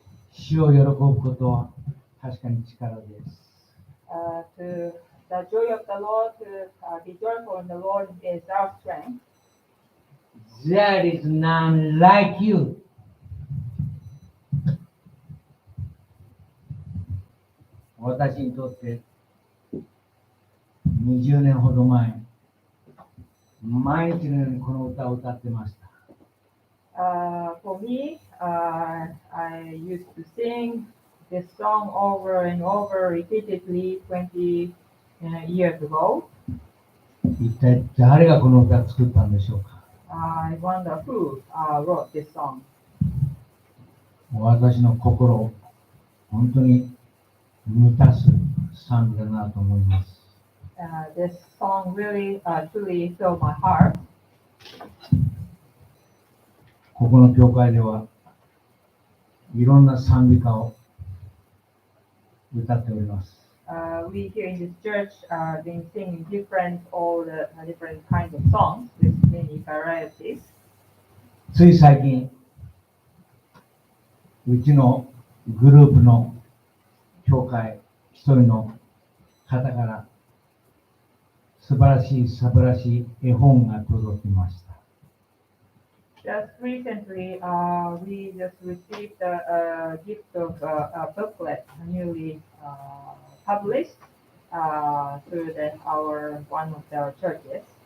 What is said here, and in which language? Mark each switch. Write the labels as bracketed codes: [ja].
[ja] 主を喜ぶことは確かに力です。 [en] To the joy of the Lord, to be joyful in the Lord is our strength. There is none like you. [ja] 私にとって20年ほど前、毎日のようにこの歌を歌ってました。 [en] For me, I used to sing this song over and over repeatedly 20 years ago. [ja] 一体誰がこの歌を作ったんでしょうか。 [en] I wonder who wrote this song. [ja] 私の心を本当に満たす賛美だなと思います。 [en] This song really, truly filled my heart. [ja] ここの教会ではいろんな賛美歌を歌っております。 [en] We here in this church been singing all the different kinds of songs with many varieties. [ja] つい最近、うちのグループの教会一人の方から素晴らしい絵本が届きました。 [en] Just recently, we just received a gift of a booklet newly published through one of our churches.